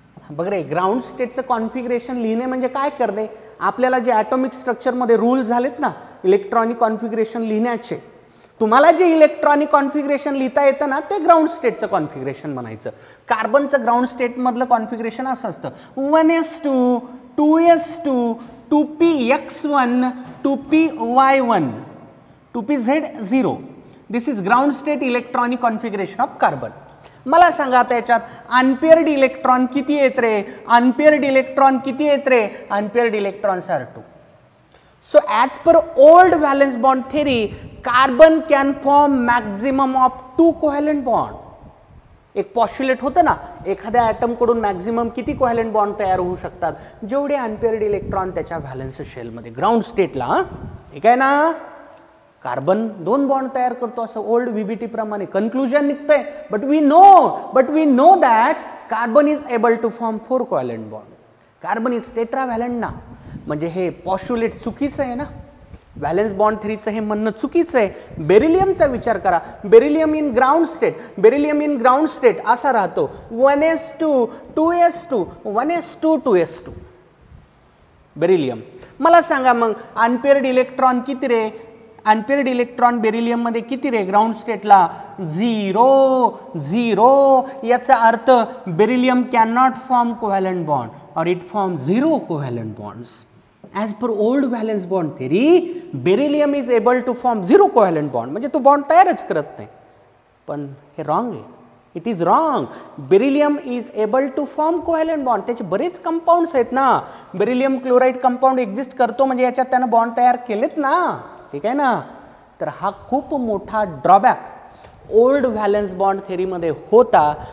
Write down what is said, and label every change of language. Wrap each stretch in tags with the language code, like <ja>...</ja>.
<mr>बघ रे, ground स्टेटचं configuration लिहिणे म्हणजे काय करणे? आपल्याला जे ॲटॉमिक स्ट्रक्चरमध्ये रूल झालेत ना इलेक्ट्रॉनिक कॉन्फिगरेशन लिहिण्याचे, तुम्हाला जे इलेक्ट्रॉनिक कॉन्फिगरेशन लिहिता येतं ना ते ग्राउंड स्टेटचं कॉन्फिगरेशन म्हणायचं. कार्बनचं ग्राउंड स्टेटमधलं कॉन्फिगरेशन असं असतं: 1s2 2s2 2px1 2py1 2pz0.</mr> <en>This is ground state electronic configuration of carbon.</en> <mr>मला सांगा त्याच्यात अनपेअर्ड इलेक्ट्रॉन किती आहेत रे?</mr> <en>Unpaired electrons are 2. So as per old valence bond theory, carbon can form maximum of 2 covalent bond.</en> <mr>एक पॉस्ट्युलेट होतं ना, एखाद्या item कडून मॅक्झिमम किती कोव्हॅलेंट बॉन्ड तयार होऊ शकतात? जेवढे अनपेअर्ड इलेक्ट्रॉन त्याच्या व्हॅलेन्स शेलमध्ये ग्राउंड स्टेटला. ठीक आहे ना? कार्बन 2 बॉन्ड तयार करतो असं ओल्ड व्हीबीटी प्रमाणे कन्क्लुजन निघतंय.</mr> <en>But we know that carbon is able to form 4 covalent bond. Carbon is tetravalent</en> <mr>ना. म्हणजे हे पॉस्ट्युलेट चुकीचं आहे ना. व्हॅलेन्स बॉन्ड थेरीचं हे म्हणणं चुकीचं आहे. बेरिलियमचा विचार करा.</mr> <en>beryllium in ground state</en> <mr>असा राहतो:</mr> <en>1s2 2s2 1s2 2s2. Beryllium.</en> <mr>मला सांगा मग अनपेअर्ड इलेक्ट्रॉन किती रे? अनपेअर्ड इलेक्ट्रॉन बेरिलियममध्ये किती रे? ग्राउंड स्टेटला 0. याचा अर्थ</mr> <en>Beryllium can not form covalent bond or it forms 0 covalent bonds. As per old valence bond theory, beryllium is able to form 0 covalent bond.</en> <mr>म्हणजे तो bond तयारच करत नाही. पण हे रॉंग आहे.</mr> <en>It is wrong. Beryllium is able to form covalent bond.</en> <mr>त्याचे बरेच कंपाऊंड्स आहेत ना. बेरिलियम क्लोराईड कंपाऊंड एक्झिस्ट करतो म्हणजे याच्यात त्यानं बॉन्ड तयार केलेत ना. ठीक आहे ना. तर हा खूप मोठा ड्रॉबॅक ओल्ड व्हॅलन्स बॉन्ड थेरीमध्ये होता.</mr>